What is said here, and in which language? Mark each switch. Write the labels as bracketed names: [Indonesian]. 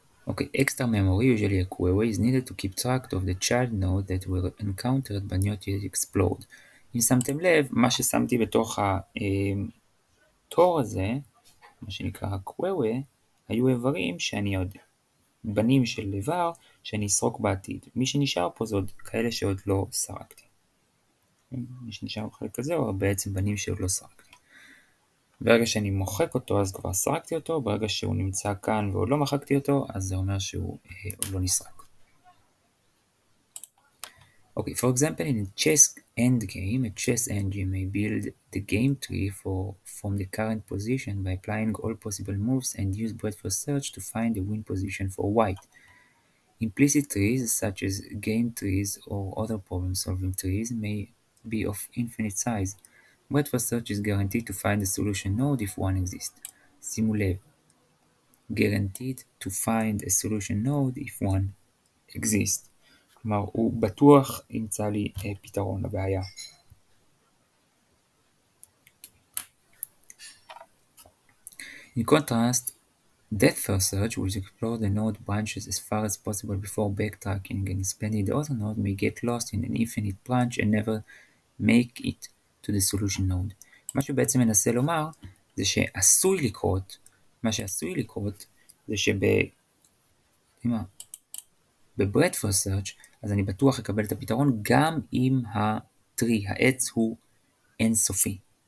[English] Okay, extra memory, usually a query, is needed to keep track of the child node that were encountered but not yet explored. [Hebrew] אם שמתם לב, מה ששמתי בתוך התור הזה, מה שנקרא ה-query, היו איברים שאני עוד, בנים של איבר, שאני אסרוק בעתיד. מי שנשאר פה זה עוד כאלה שעוד לא סרקתי. מי שנשאר בחלק הזה, או בעצם בנים שעוד לא סרקתי. ברגע שאני מוחק אותו, אז כבר סרקתי אותו, ברגע שהוא נמצא כאן ועוד לא מחקתי אותו, אז זה אומר שהוא עוד לא נסרק. [English] Okay, for example, in a chess endgame, a chess engine may build the game tree from the current position by applying all possible moves and use breadth first search to find the win position for white. Implicit trees, such as game trees or other problem-solving trees, may be of infinite size. Breadth first search is guaranteed to find the solution node if one exists. [Hebrew] שימו לב, [English] guaranteed to find a solution node if one exists. [Hebrew] כלומר, הוא בטוח ימצא לי פתרון לבעיה. [English] In contrast, Breadth First Search, which explores the node branches as far as possible before backtracking and expanding the other node, may get lost in an infinite branch and never make it to the solution node. [Hebrew] מה שהוא בעצם מנסה לומר, זה שעשוי לקרות, מה שעשוי לקרות, זה ב-Breadth First Search, אז אני בטוח אקבל את הפתרון גם אם הטרי, העץ הוא אינסופי.